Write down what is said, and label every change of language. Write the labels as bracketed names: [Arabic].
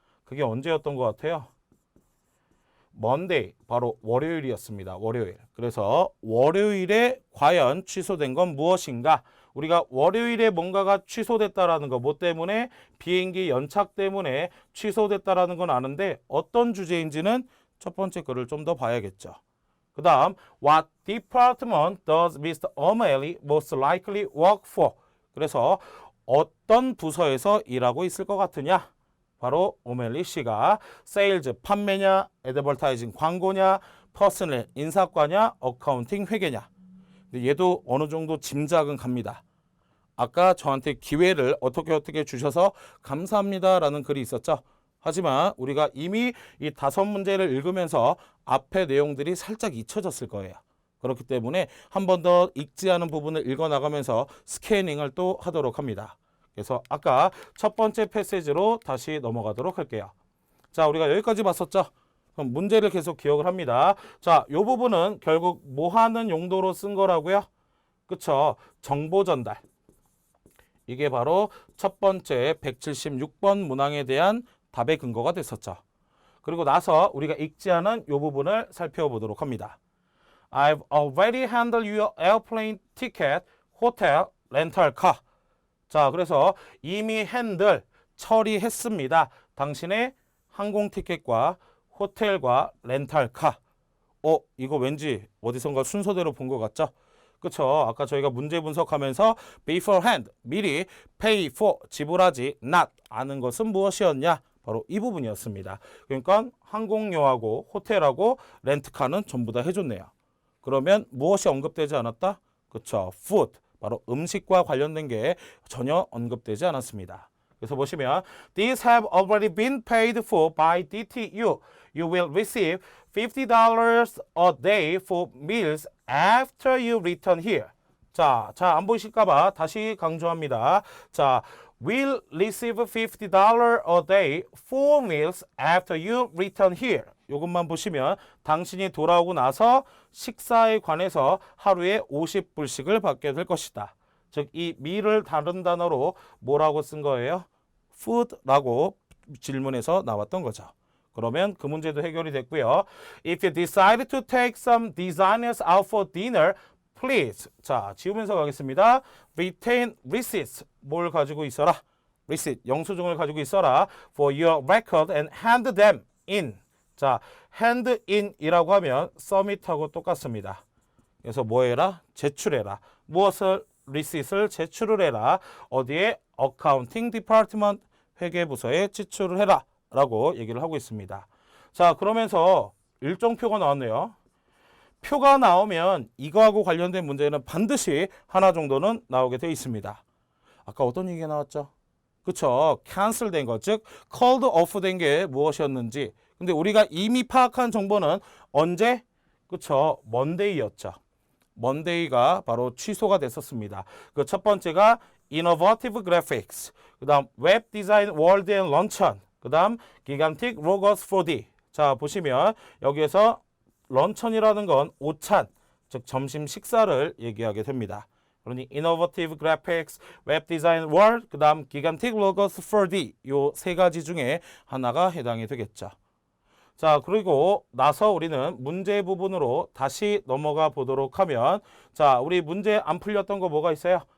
[Korean] 그게 언제였던 것 같아요? Monday, 바로 월요일이었습니다. 월요일. 그래서 월요일에 과연 취소된 건 무엇인가? 우리가 월요일에 뭔가가 취소됐다라는 거, 뭐 때문에? 비행기 연착 때문에 취소됐다라는 건 아는데 어떤 주제인지는 첫 번째 글을 좀 더 봐야겠죠. 그 다음 [English] What department does Mr. O'Malley most likely work for? [Korean] 그래서 어떤 부서에서 일하고 있을 것 같으냐? 바로 오멜리 씨가 세일즈, 판매냐, 애드버타이징, 광고냐, 퍼스널, 인사과냐, 어카운팅, 회계냐. 근데 얘도 어느 정도 짐작은 갑니다. 아까 저한테 기회를 어떻게 주셔서 감사합니다라는 글이 있었죠. 하지만 우리가 이미 이 5문제를 읽으면서 앞의 내용들이 살짝 잊혀졌을 거예요. 그렇기 때문에 한 번 더 읽지 않은 부분을 읽어나가면서 스캐닝을 또 하도록 합니다. 그래서 아까 첫 번째 패시지로 다시 넘어가도록 할게요. 자, 우리가 여기까지 봤었죠? 그럼 문제를 계속 기억을 합니다. 자, 이 부분은 결국 뭐 하는 용도로 쓴 거라고요? 그쵸? 정보 전달. 이게 바로 첫 번째 176번 문항에 대한 답의 근거가 됐었죠. 그리고 나서 우리가 읽지 않은 이 부분을 살펴보도록 합니다. [English] I've already handled your airplane ticket, hotel, rental car. [Korean] 자, 그래서 이미 핸들, 처리했습니다. 당신의 항공 티켓과 호텔과 렌탈카. 이거 왠지 어디선가 순서대로 본 것 같죠? 그쵸? 아까 저희가 문제 분석하면서 beforehand, 미리 pay for, 지불하지 not, 아는 것은 무엇이었냐? 바로 이 부분이었습니다. 그러니까 항공료하고 호텔하고 렌트카는 전부 다 해줬네요. 그러면 무엇이 언급되지 않았다? 그쵸? food, 바로 음식과 관련된 게 전혀 언급되지 않았습니다. 그래서 보시면 [English] These have already been paid for by DTU. You will receive $50 a day for meals after you return here. [Korean] 자, 안 보이실까 봐 다시 강조합니다. [English] 자, will receive $50 a day for meals after you return here. [Korean] 이것만 보시면 당신이 돌아오고 나서 식사에 관해서 하루에 50불씩을 받게 될 것이다. 즉 이 me를 다른 단어로 뭐라고 쓴 거예요? food라고 질문에서 나왔던 거죠. 그러면 그 문제도 해결이 됐고요. [English] If you decide to take some designers out for dinner, please. [Korean] 자, 지우면서 가겠습니다. [English] Retain receipts. [Korean] 뭘 가지고 있어라? receipt, 영수증을 가지고 있어라. [English] For your record and hand them in. [Korean] 자, hand in이라고 하면 submit하고 똑같습니다. 그래서 뭐 해라? 제출해라. 무엇을? receipt을 제출을 해라. 어디에? accounting department, 회계부서에 제출을 해라. 라고 얘기를 하고 있습니다. 자, 그러면서 일정표가 나왔네요. 표가 나오면 이거하고 관련된 문제는 반드시 하나 정도는 나오게 되어 있습니다. 아까 어떤 얘기가 나왔죠? 그쵸? cancel 된 것, 즉 called off 된 게 무엇이었는지. 근데 우리가 이미 파악한 정보는 언제? 그쵸? monday였죠. monday가 바로 취소가 됐었습니다. 그 첫 번째가 [English] innovative graphics, 그 다음 web design world and luncheon, 그 다음 gigantic logos 4D. [Korean] 자, 보시면 여기에서 런천이라는 건 오찬, 즉 점심 식사를 얘기하게 됩니다. 그러니 innovative graphics, web design world, 그 다음 gigantic logos 4D 요 세 가지 중에 하나가 해당이 되겠죠. 자, 그리고 나서 우리는 문제 부분으로 다시 넘어가 보도록 하면, 자, 우리 문제 안 풀렸던 거 뭐가 있어요?